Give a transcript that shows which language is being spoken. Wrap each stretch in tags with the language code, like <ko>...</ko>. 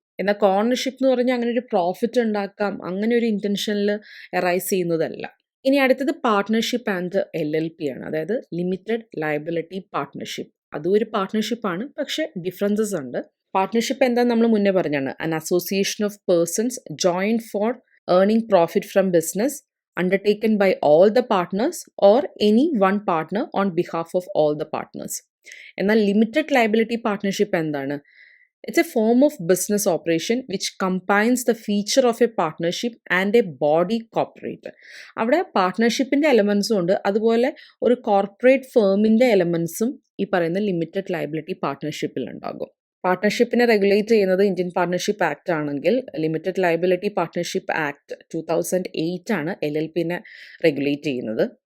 <ml>എന്നാൽ കോണർഷിപ്പ് എന്ന് പറഞ്ഞാൽ അങ്ങനെ ഒരു പ്രോഫിറ്റ് ഉണ്ടാക്കാം അങ്ങനെ ഒരു ഇൻറ്റൻഷനിൽ എറൈസ് ചെയ്യുന്നതല്ല. ഇനി അടുത്തത് പാർട്ട്ണർഷിപ്പ് ആൻഡ് LLP ആണ്. അതായത് ലിമിറ്റഡ് ലയബിലിറ്റി പാർട്ട്ണർഷിപ്പ്. അതും ഒരു പാർട്ട്ണർഷിപ്പാണ്, പക്ഷേ ഡിഫറൻസസ് ഉണ്ട്. പാർട്ട്ണർഷിപ്പ് എന്താണെന്ന് നമ്മൾ മുന്നേ പറഞ്ഞാണ്.</ml> <en>An association of persons join for earning profit from business undertaken by all the partners or any one partner on behalf of all the partners.</en> <ml>എന്നാൽ ലിമിറ്റഡ് ലയബിലിറ്റി പാർട്ട്ണർഷിപ്പ് എന്താണ്?</ml> <en>It's a form of business operation which combines the feature of a partnership and a body corporate.</en> <ml>അവിടെ പാർട്ട്ണർഷിപ്പിൻ്റെ എലമെൻസും ഉണ്ട്, അതുപോലെ ഒരു corporate ഫേമിൻ്റെ എലമെൻസും ഈ പറയുന്ന limited liability പാർട്ട്ണർഷിപ്പിൽ ഉണ്ടാകും. പാർട്ട്ണർഷിപ്പിനെ regulate ചെയ്യുന്നത് ഇന്ത്യൻ പാർട്ട്ണർഷിപ്പ് ആക്ട് ആണെങ്കിൽ ലിമിറ്റഡ് ലയബിലിറ്റി പാർട്ട്ണർഷിപ്പ് ആക്ട് 2008 ആണ് LLPനെ റെഗുലേറ്റ് ചെയ്യുന്നത്.</ml>